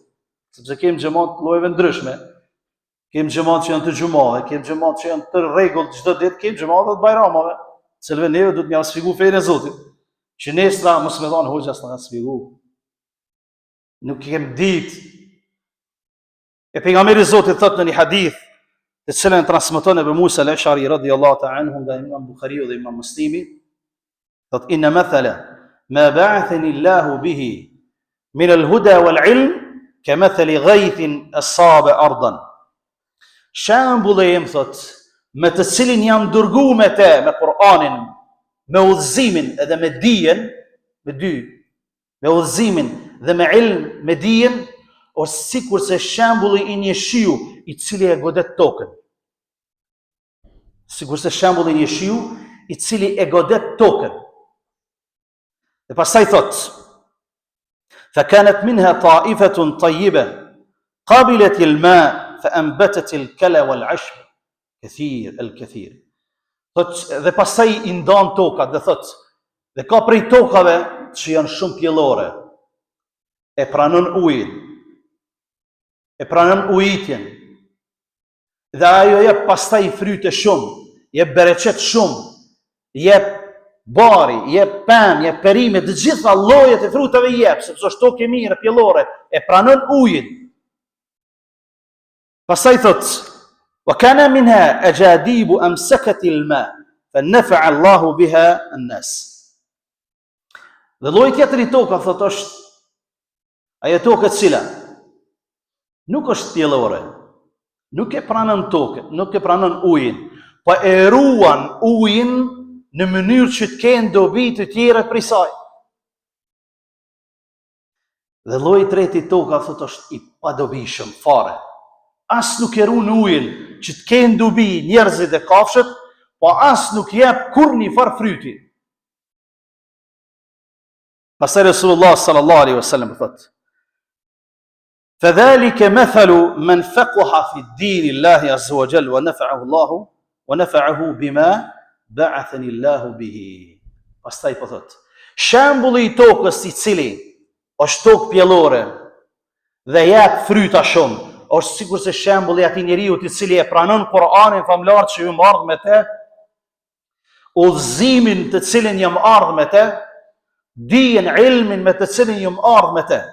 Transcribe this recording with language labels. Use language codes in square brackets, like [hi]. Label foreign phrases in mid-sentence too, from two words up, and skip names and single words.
[sq] Sepse kemi xhamat llojeve ndryshme. Kemi xhamat që janë të xhumave, kemi xhamat që janë të rregull çdo ditë, kemi xhamat të Bajramave, selve neve do të më sfigoj fenë e Zotit. Që nesra mos më thon hoxha s'na sfigu. Nuk kem ditë. E pejgamberi I Zotit thot në një hadith, të cilën transmeton Abu Musa al-Ash'ari [ar] رضي الله تعالى عنه [sq] nga Imam Buhariu dhe Imam Muslimi, thot [ar] إن مثل ما بعث الله به من الهدى والعلم كمثل غيث أصاب أرضا. [sq] Shembulli im thot, me të cilin jam dërguar me te, me Kur'anin, me udhëzimin edhe me dijen, me dy, me udhëzimin dhe me ilm, me dijen, është sikur se shembulli I një shiu I cili e godet tokën. Sikur se shembulli I një shiu I cili e godet tokën. Dhe pastaj thot, [ar] فكانت منها طائفة طيبة قابلت الماء فأنبتت الكلى والعشب كثير الكثير. [sq] Dhe pastaj I ndan tokat dhe thot, dhe ka prej tokave që janë shumë pjellore. e pranon ujin, e pranon ujitjen, dhe ajo jep pastaj fryte shumë, jep bereqet shumë, jep bari, jep pemë, jep perime, të gjitha llojet e frutave jep, sepse është tokë e mirë, pjellore, e pranon ujin. Pastaj thot, [ar] وكانت منها أجادب أمسكت الماء فنفع الله بها الناس. [sq] Dhe lloji tjetër i tokës thot është ajo tokë e cila nuk është pjellore, nuk e pranon tokën, nuk e pranon ujin, po e ruan ujin në mënyrë që të kenë dobi të tjera prej saj. Dhe lloji i tretë i tokës thot është i padobishëm fare. As nuk e ruan ujin që të kenë dobi njerëzit e kafshët, po as nuk jep kurrë far fryti. Pastaj Resulullah [ar] صلى الله عليه وسلم [sq] thot: [ar] فذلك مثل من فقه في الدين الله عز وجل ونفعه بما بعثني الله به. [sq] Pastaj po thot, shembulli i tokës i cili është tokë pjellore dhe jep fryta shumë, është sikur se shembulli atij njeriu i cili e pranon Kur'anin famlar që ju ardh me të, udhëzimin të cilin jam ardh me të, dijen, ilmin me të cilin jam ardh me të.